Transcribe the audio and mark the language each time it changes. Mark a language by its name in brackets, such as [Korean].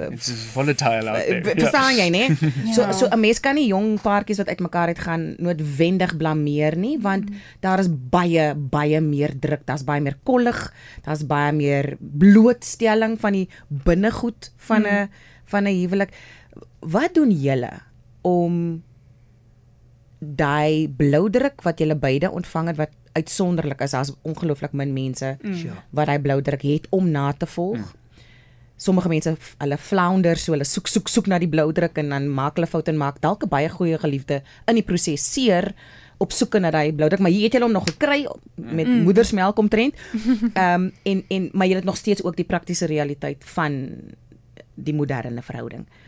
[English] It's volatile out there. [Afrikaans] Verstaan jy, nee? So 'n mens kan nie jong paartjies wat uitmekaar uit gaan noodwendig blameer nie, want daar is baie meer druk, daar's baie meer kollig, daar's baie meer blootstelling van die binnegoed van 'n huwelik. Wat doen julle om daai bloudruk wat julle beide ontvang het wat uitsonderlik is, daar's ongelooflik min mense wat daai bloudruk het om na te volg. Sommige mense hulle flounder, so hulle soek na die bloudruk en dan maak hulle foute en maak dalk 'n baie goeie geliefde in die proses seer op soeke na daai bloudruk, maar hier het julle hom nog gekry met moedersmelk omtrent. Maar julle het nog steeds ook die praktiese realiteit van die moderne verhouding.